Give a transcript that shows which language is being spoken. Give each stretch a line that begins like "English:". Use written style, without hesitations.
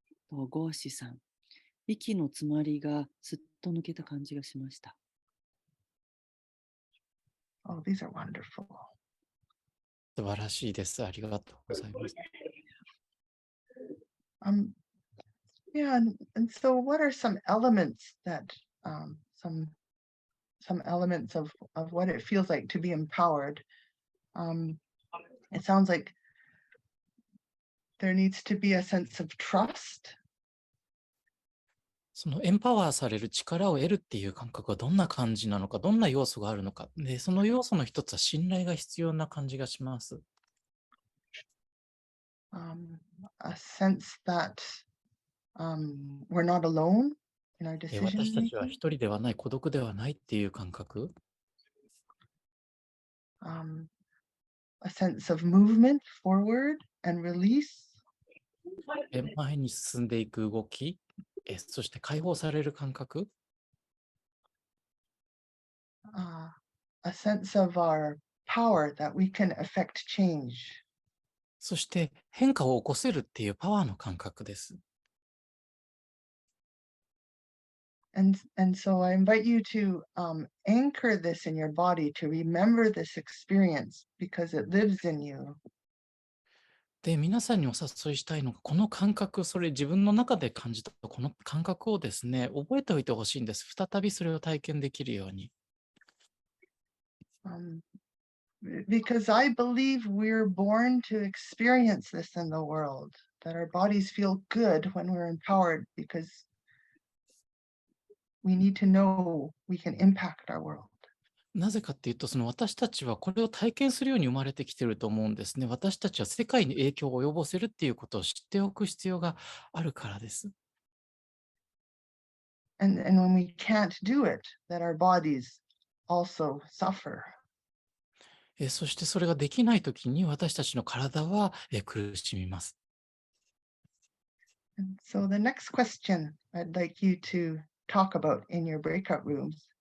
Japanese: とゴーシさん、息の詰まりがすっと抜けた感じがしました。
English: Oh, these are wonderful.
Japanese: 素晴らしいです。ありがとうございます。
English: Yeah, and so what are some elements that some elements of what it feels like to be empowered? It sounds like there needs to be a sense of trust.
Japanese: そのエンパワーされる力を得るっていう感覚はどんな感じなのか、どんな要素があるのか。で、その要素の一つは信頼が必要な感じがします。
English: A sense that we're not alone in our
Japanese: 私
English: decision
Japanese: たちは
English: making.
Japanese: 一人ではない、孤独ではないっていう感覚。
English: A sense of movement forward and release.
Japanese: 前に進んでいく動き、そして解放される感覚。
English: A sense of our power that we can affect change.
Japanese: そして変化を起こせるっていうパワーの感覚です。
English: And so I invite you to anchor this in your body, to remember this experience because it lives in you.
Japanese: で、皆さんにお誘いしたいのが、この感覚、それ自分の中で感じたこの感覚をですね、覚えておいてほしいんです。再びそれを体験できるように。
English: Because I believe we're born to experience this in the world, that our bodies feel good when we're empowered because we need to know we can impact our world.
Japanese: なぜかっていうと、その私たちはこれを体験するように生まれてきてると思うんですね。私たちは世界に影響を及ぼせるっていうことを知っておく必要があるからです。
English: And when we can't do it, that our bodies also suffer.
Japanese: そしてそれができないときに私たちの体は苦しみます。
English: And so the next question I'd like you to talk about in your breakout rooms